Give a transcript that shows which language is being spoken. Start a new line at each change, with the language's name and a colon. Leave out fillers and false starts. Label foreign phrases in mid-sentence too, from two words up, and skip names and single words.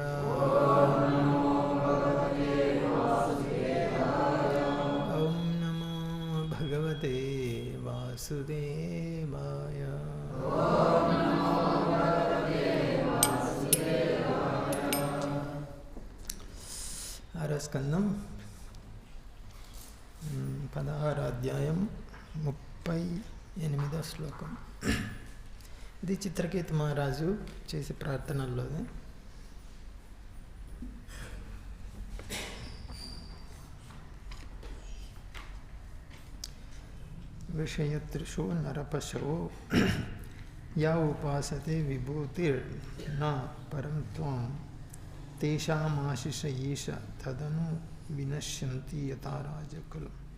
Sanskrit: ॐ नमो भगवते वासुदेवाय। ॐ नमो भगवते वासुदेवाय। ॐ नमो भगवते वासुदेवाय।
Telugu: ఆరో స్కందం 16వ అధ్యాయం 38వ శ్లోకం. ఇది చిత్రకేతు మహారాజు చేసే ప్రార్థనల్లోనే.
Sanskrit: విషయతృషో నరపశవో యా ఉపాసతే విభూతిర్ నా పరం త్వం తేషామాశిష ఈశ తదను వినశ్యంతి యథా రాజకులం.